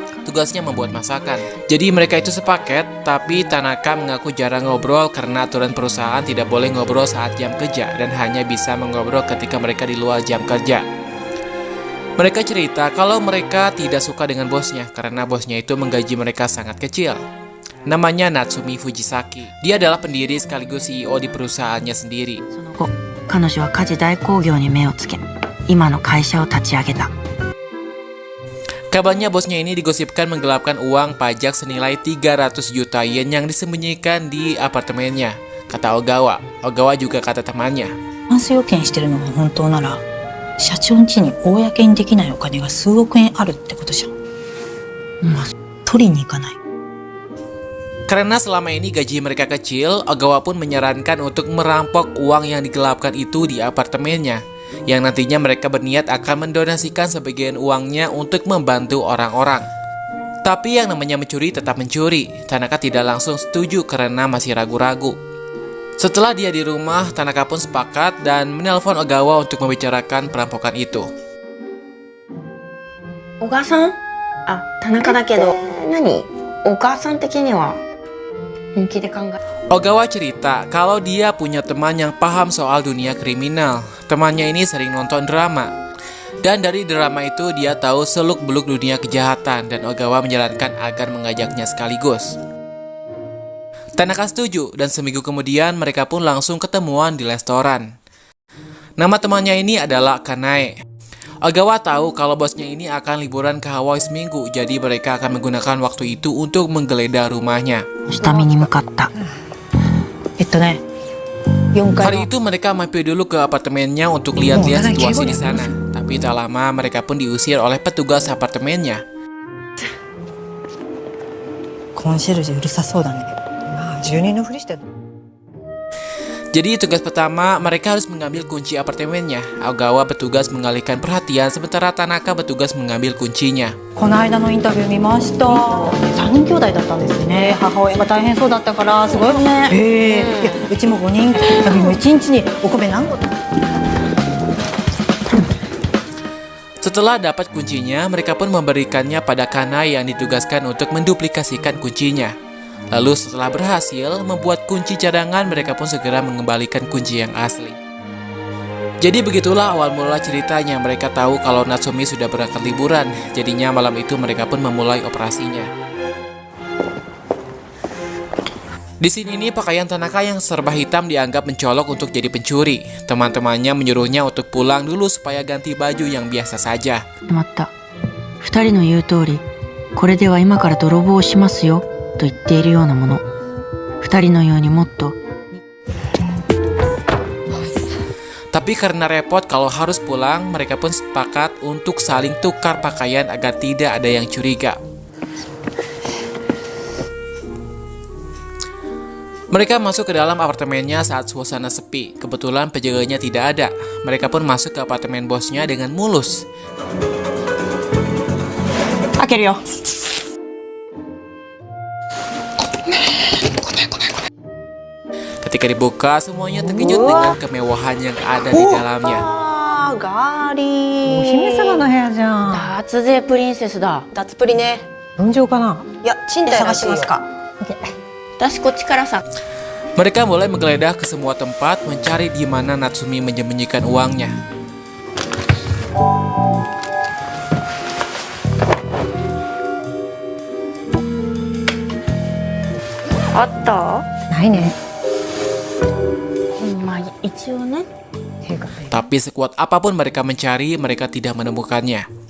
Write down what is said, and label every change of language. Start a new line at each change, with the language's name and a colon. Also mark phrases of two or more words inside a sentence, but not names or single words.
Indonesian: Tugasnya membuat masakan. Jadi mereka itu sepaket, tapi Tanaka mengaku jarang ngobrol karena aturan perusahaan tidak boleh ngobrol saat jam kerja dan hanya bisa mengobrol ketika mereka di luar jam kerja. Mereka cerita kalau mereka tidak suka dengan bosnya karena bosnya itu menggaji mereka sangat kecil. Namanya Natsumi Fujisaki. Dia adalah pendiri sekaligus CEO di perusahaannya sendiri.
Japanese: 彼女は家事代行業に目をつけ、今の会社を立ち上げた。
Indonesian: Kabarnya bosnya ini digosipkan menggelapkan uang pajak senilai 300 juta yen yang disembunyikan di apartemennya, kata Ogawa. Ogawa juga kata temannya.
Japanese: タンス預金してるのが本当なら、社長ん家に公にできないお金が数億円あるってことじゃん。まあ、取りに行かない。
Indonesian: Karena selama ini gaji mereka kecil, Ogawa pun menyarankan untuk merampok uang yang digelapkan itu di apartemennya, yang nantinya mereka berniat akan mendonasikan sebagian uangnya untuk membantu orang-orang. Tapi yang namanya mencuri tetap mencuri. Tanaka tidak langsung setuju karena masih ragu-ragu. Setelah dia di rumah, Tanaka pun sepakat dan menelpon Ogawa untuk membicarakan perampokan itu.
Japanese: 小川さん？あ、田中だけど、何？お母さん的には本気で考え。
Indonesian: Ogawa cerita kalau dia punya teman yang paham soal dunia kriminal. Temannya ini sering nonton drama. Dan dari drama itu dia tahu seluk-beluk dunia kejahatan dan Ogawa menyarankan agar mengajaknya sekaligus. Tanaka setuju dan seminggu kemudian mereka pun langsung ketemuan di restoran. Nama temannya ini adalah Kanae. Ogawa tahu kalau bosnya ini akan liburan ke Hawaii seminggu, jadi mereka akan menggunakan waktu itu untuk menggeledah rumahnya.
Japanese: 下見に向かった。 4階
Indonesian: Hari itu mereka mampir dulu ke apartemennya untuk lihat-lihat situasi di sana. Tapi tak lama mereka pun diusir oleh petugas apartemennya.
Japanese: コンシェルジュうるさそうだね。まあ住人のふりして。
Indonesian: Jadi tugas pertama mereka harus mengambil kunci apartemennya. Ogawa bertugas mengalihkan perhatian sementara Tanaka bertugas mengambil kuncinya.
Japanese: この間のインタビュー見ました。3人兄弟だったんですね。母親が大変そうだったからすごいよね。いやうちも5人。旅も1日にお米何個。
Indonesian: Setelah dapat kuncinya, mereka pun memberikannya pada Kanae yang ditugaskan untuk menduplikasikan kuncinya. Lalu setelah berhasil membuat kunci cadangan, mereka pun segera mengembalikan kunci yang asli. Jadi begitulah awal mula ceritanya. Mereka tahu kalau Natsumi sudah berangkat liburan. Jadinya malam itu mereka pun memulai operasinya. Di sini nih pakaian Tanaka yang serba hitam dianggap mencolok untuk jadi pencuri. Teman-temannya menyuruhnya untuk pulang dulu supaya ganti baju yang biasa saja.
Japanese: 決まった。2人の言う通り、これでは今から泥棒をしますよと言っているようなもの。2人のようにもっと。
Indonesian: Tapi karena repot kalau harus pulang, mereka pun sepakat untuk saling tukar pakaian agar tidak ada yang curiga. Mereka masuk ke dalam apartemennya saat suasana sepi. Kebetulan penjaganya tidak ada. Mereka pun masuk ke apartemen bosnya dengan mulus.
Japanese: 開けるよ。
Indonesian: Ketika dibuka, semuanya terkejut dengan kemewahan yang ada di dalamnya.
Japanese: ガーリおー姫様の部屋じゃん。脱税プリンセスだ。脱プリね。分譲かな。いや、賃貸探しますか。私こっちからさ。
Indonesian: Mereka mulai menggeledah ke semua tempat mencari di mana Natsumi menyembunyikan uangnya.
Japanese: あった？ないね。まあ一応ね。ていうか、
Indonesian: Tapi sekuat apapun mereka mencari, mereka tidak menemukannya.